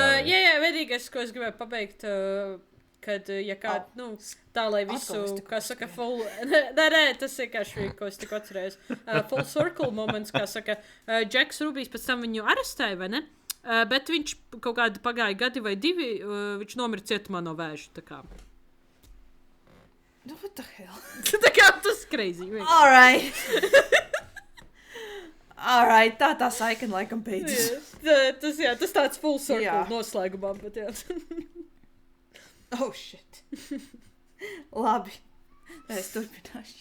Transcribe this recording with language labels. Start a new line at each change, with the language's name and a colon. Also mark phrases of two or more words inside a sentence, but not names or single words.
Latvian: Jā, vedīgais, ko es gribēju pabeigt, kad, ja kāda, tā, lai visu, kā saka, full... Nē, tas vienkārši, ko es tik atcerējos.
English: Full circle moments,
Latvian: kā saka, Džeks Rubijs pēc tam viņu arestēja, vai ne? Bet viņš kaut kādi pagāja gadi vai divi, viņš nomira cietumā no vēža, tā kā.
English: What the hell?
Latvian: Tā kā tas crazy. Alright, tā saikna laikam beidzas. Tas tāds
English: full circle
Latvian: noslēgumā, bet jā.
English: Oh, shit. Labi.
Latvian: Es turpināšu.